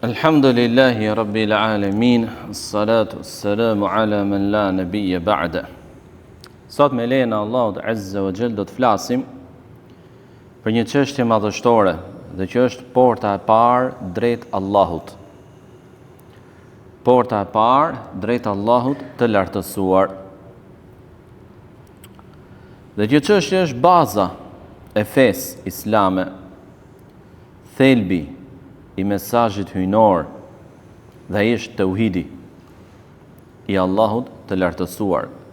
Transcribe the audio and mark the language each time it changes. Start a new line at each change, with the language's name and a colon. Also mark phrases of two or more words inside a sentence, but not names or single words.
Arabic: الحمد لله رب العالمين الصلاة السلام على من لا نبي بعده.
Albanian: Sot me lejen e Allahut
Arabic: عز وجل
Albanian: do të flasim për një çështje madhështore, dhe që është porta e parë drejt Allahut. Porta e parë drejt Allahut të lartësuar. Dhe kjo çështje është baza e fesë islame, thelbi i mesazhit hyjnor, dhe ai është tauhidi i Allahut të lartësuar.